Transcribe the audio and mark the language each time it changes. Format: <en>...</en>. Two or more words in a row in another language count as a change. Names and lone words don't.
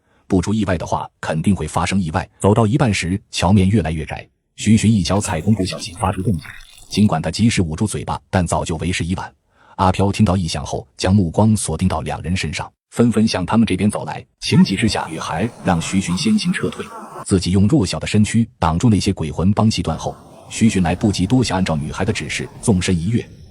<zh>不出意外的話，肯定會發生意外。走到一半時，橋面越來越窄，徐尋一腳踩空，不小心發出動靜。儘管他及時捂住嘴巴，但早就為時已晚。阿飄聽到異響後，將目光鎖定到兩人身上，紛紛向他們這邊走來。情急之下，女孩讓徐尋先行撤退，自己用弱小的身軀擋住那些鬼魂幫氣斷後，徐尋來不及多想，按照女孩的指示縱身一躍。</zh>